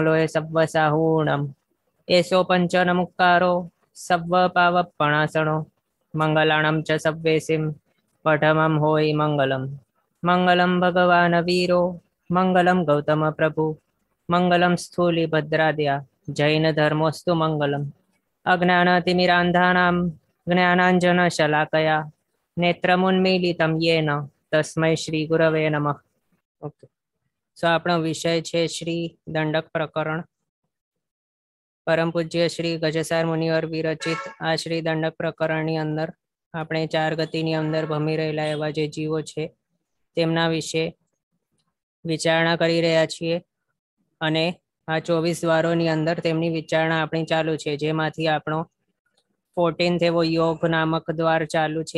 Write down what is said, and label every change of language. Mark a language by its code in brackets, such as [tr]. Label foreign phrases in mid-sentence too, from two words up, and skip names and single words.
[pra] लोय सव्वसाहूणं एसो पंचनमुक्कारो सव्वपावपणासनो मंगलाणं च सव्वेसिं पठमं होय मंगलम् [sa] मंगलं भगवान् वीरो मंगलं गौतम प्रभु मंगलं स्थूलिभद्राद्या जैन धर्मोस्तु मंगलम् अज्ञानतिमिरान्धानां ज्ञानाञ्जनशलाकया नेत्रमुन्मीलितं येन तस्मै श्री गुरवे नमः। [en] okay, so [gu] આપણો વિષય છે શ્રી દંડક પ્રકરણ। પરમ પૂજ્ય શ્રી ગજસાર મુનિવર વિરચિત આ શ્રી દંડક પ્રકરણની અંદર આપણે ચાર ગતિની અંદર ભમી રહેલા એવા જે જીવો છે તેમના વિશે વિચારણા કરી રહ્યા છીએ અને આ 24 દ્વારોની અંદર તેમની વિચારણા આપણી ચાલુ છે, જેમાંથી આપણો 14th એવો યોગ નામક દ્વાર ચાલુ છે।